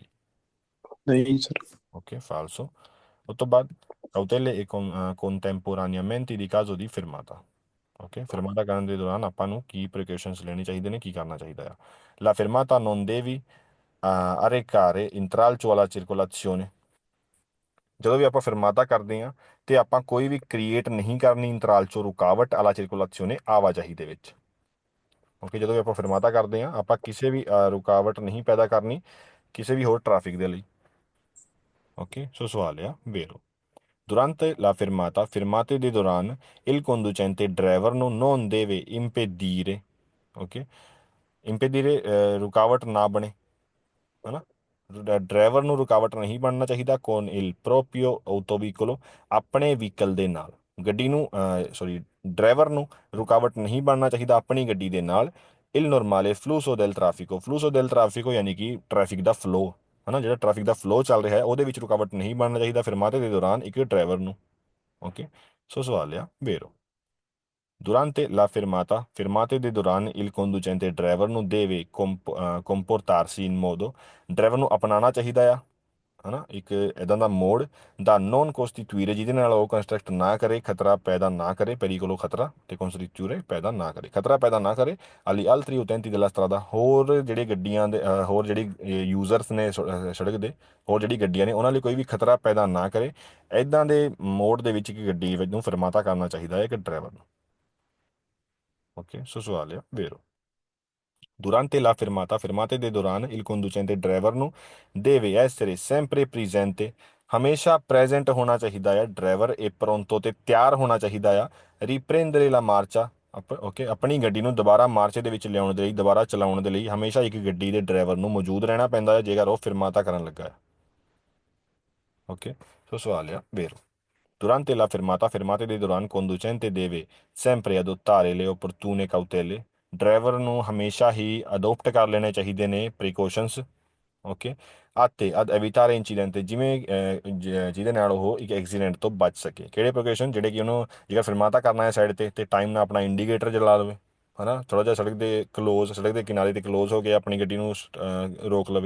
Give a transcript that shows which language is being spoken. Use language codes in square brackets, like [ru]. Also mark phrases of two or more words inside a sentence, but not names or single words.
[pa] ਨਹੀਂ ਸਰ। ਓਕੇ ਫਾਲਸੋ। ਉਸ ਤੋਂ ਬਾਅਦ [it] cautele e contemporaneamente di caso di fermata। [pa] ਓਕੇ ਫਿਰਮਾਤਾ ਕਰਨ ਦੇ ਦੌਰਾਨ ਆਪਾਂ ਨੂੰ ਕੀ ਪ੍ਰੀਕਾਸ਼ਨਸ ਲੈਣੇ ਚਾਹੀਦੇ ਨੇ ਕੀ ਕਰਨਾ ਚਾਹੀਦਾ ਆ। [it] La fermata non devi arrecare intralcio alla circolazione [pa] ਜਦੋਂ ਵੀ ਆਪਾਂ ਫਿਰਮਾਤਾ ਕਰਦੇ ਹਾਂ ਤੇ ਆਪਾਂ ਕੋਈ ਵੀ ਕ੍ਰੀਏਟ ਨਹੀਂ ਕਰਨੀ ਇੰਤਰਾਲਚੋ ਰੁਕਾਵਟ ਆਲਾ circolazione ਆਵਾਜਾਈ ਦੇ ਵਿੱਚ। ਓਕੇ ਜਦੋਂ ਵੀ ਆਪਾਂ ਫਿਰਮਾਤਾ ਕਰਦੇ ਹਾਂ ਆਪਾਂ ਕਿਸੇ ਵੀ ਰੁਕਾਵਟ ਨਹੀਂ ਪੈਦਾ ਕਰਨੀ ਕਿਸੇ ਵੀ ਹੋਰ ਟ੍ਰੈਫਿਕ ਦੇ ਲਈ। ਓਕੇ ਸੋ ਸਵਾਲ ਆ ਵੇਰੋ [it] durante la fermate [pa] ਦੇ ਦੌਰਾਨ [it] il conducente [pa] ਡਰਾਈਵਰ ਨੂੰ [it] non deve impedire [pa] ਓਕੇ। ਇੰਪੀਡੀਰੇ ਰੁਕਾਵਟ ਨਾ ਬਣੇ, ਹਨਾ। ਡਰਾਈਵਰ ਨੂੰ ਰੁਕਾਵਟ ਨਹੀਂ ਬਣਨਾ ਚਾਹੀਦਾ, ਕੌਣ [it] il proprio autoveicolo, [pa] ਆਪਣੇ ਵਹੀਕਲ ਦੇ ਨਾਲ। ਗੱਡੀ ਨੂੰ ਸੌਰੀ, ਡਰਾਈਵਰ ਨੂੰ ਰੁਕਾਵਟ ਨਹੀਂ ਬਣਨਾ ਚਾਹੀਦਾ ਆਪਣੀ ਗੱਡੀ ਦੇ ਨਾਲ। [it] il normale flusso del traffico, flusso del traffico [pa] ਯਾਨੀ ਕਿ ਟ੍ਰੈਫਿਕ ਦਾ ਫਲੋ, ਹਨਾ, ਜਿਹੜਾ ਟ੍ਰੈਫਿਕ ਦਾ ਫਲੋ ਚੱਲ ਰਿਹਾ ਹੈ ਉਹਦੇ ਵਿੱਚ ਰੁਕਾਵਟ ਨਹੀਂ ਬਣਨਾ ਚਾਹੀਦਾ ਫਿਰਮਾਤੇ ਦੇ ਦੌਰਾਨ ਇੱਕ ਡਰਾਈਵਰ ਨੂੰ। ਓਕੇ। ਸੋ ਸਵਾਲ ਆ ਵੇਰੋ, [it] Durante la fermata, fermate [pa] ਦੇ ਦੌਰਾਨ [it] il conducente [pa] ਡਰਾਈਵਰ ਨੂੰ [it] ਦੇਵੇ comportarsi in modo, [pa] ਡਰਾਈਵਰ ਨੂੰ ਅਪਣਾਉਣਾ ਚਾਹੀਦਾ ਆ, ਹਨਾ, ਇੱਕ ਇਦਾਂ ਦਾ ਮੋਡ ਦਾ [it] non costituire [pa] ਜਿਹਦੇ ਨਾਲ ਉਹ ਕੰਸਟਰਕਟ ਨਾ ਕਰੇ, ਖਤਰਾ ਪੈਦਾ ਨਾ ਕਰੇ, ਪੈਰੀਕੋਲੋ ਖਤਰਾ, ਤੇ ਕੋਸਟੀਟਿਊਰੇ ਪੈਦਾ ਨਾ ਕਰੇ, ਖਤਰਾ ਪੈਦਾ ਨਾ ਕਰੇ। [it] agli altri utenti della strada, [pa] ਹੋਰ ਜਿਹੜੇ ਗੱਡੀਆਂ ਦੇ ਹੋਰ ਜਿਹੜੀ ਯੂਜ਼ਰਸ ਨੇ ਸੜਕ ਦੇ, ਹੋਰ ਜਿਹੜੀ ਗੱਡੀਆਂ ਨੇ ਉਹਨਾਂ ਲਈ ਕੋਈ ਵੀ ਖਤਰਾ ਪੈਦਾ ਨਾ ਕਰੇ। ਇਦਾਂ ਦੇ ਮੋਡ ਦੇ ਵਿੱਚ ਇੱਕ ਗੱਡੀ ਨੂੰ ਫਰਮਾਤਾ ਕਰਨਾ ਚਾਹੀਦਾ ਹੈ ਇੱਕ ਡਰਾਈਵਰ ਨੂੰ। ਓਕੇ। ਸੋ ਸਵਾਲ ਆ ਵੇਰੋ, [it] Durante la fermata, fermate [pa] ਦੇ ਦੌਰਾਨ [it] il conducente [pa] ਡਰਾਈਵਰ ਨੂੰ [it] deve essere sempre presente, [pa] ਹਮੇਸ਼ਾ ਪ੍ਰੈਜ਼ੈਂਟ ਹੋਣਾ ਚਾਹੀਦਾ ਹੈ ਡਰਾਈਵਰ, ਇਹ ਪਰੋਂਤੋ ਤੇ ਤਿਆਰ ਹੋਣਾ ਚਾਹੀਦਾ ਆ। [it] riprendere la marcia, [pa] ਓਕੇ, ਆਪਣੀ ਗੱਡੀ ਨੂੰ ਦੁਬਾਰਾ ਮਾਰਚੇ ਦੇ ਵਿੱਚ ਲਿਆਉਣ ਦੇ ਲਈ, ਦੁਬਾਰਾ ਚਲਾਉਣ ਦੇ ਲਈ ਹਮੇਸ਼ਾ ਇੱਕ ਗੱਡੀ ਦੇ ਡਰਾਈਵਰ ਨੂੰ ਮੌਜੂਦ ਰਹਿਣਾ ਪੈਂਦਾ ਹੈ ਜੇਕਰ ਉਹ ਫਿਰਮਾਤਾ ਕਰਨ ਲੱਗਾ ਹੈ। ਓਕੇ। ਸੋ ਸਵਾਲ ਆ ਵੇਰੋ, [it] Durante la fermata, fermate [pa] ਦੇ ਦੌਰਾਨ [it] conducente deve sempre adottare le opportune cautele, [pa] ਡਰਾਈਵਰ ਨੂੰ ਹਮੇਸ਼ਾ ਹੀ ਅਡੋਪਟ ਕਰ ਲੈਣੇ ਚਾਹੀਦੇ ਨੇ ਪ੍ਰੀਕਾਸ਼ਨਸ। ਓਕੇ। [it] atte ad evitare incidenti, [pa] ਜਿਵੇਂ ਜਿਹਦੇ ਨਾਲ ਉਹ ਇੱਕ ਐਕਸੀਡੈਂਟ ਤੋਂ ਬਚ ਸਕੇ। ਕਿਹੜੇ ਪ੍ਰੀਕਾਸ਼ਨ? ਜਿਹੜੇ ਕਿ ਉਹਨੂੰ ਜੇਕਰ ਫਿਰਮਾਤਾ ਕਰਨਾ ਹੈ ਸਾਈਡ ਤੇ ਟਾਈਮ ਨਾਲ ਆਪਣਾ ਇੰਡੀਕੇਟਰ ਜਲਾ ਲਵੇ, ਹਨਾ, ਥੋੜਾ ਜਿਹਾ ਸੜਕ ਦੇ ਕਲੋਜ਼, ਸੜਕ ਦੇ ਕਿਨਾਰੇ ਤੇ ਕਲੋਜ਼ ਹੋ ਕੇ ਆਪਣੀ ਗੱਡੀ ਨੂੰ ਰੋਕ ਲਵੇ।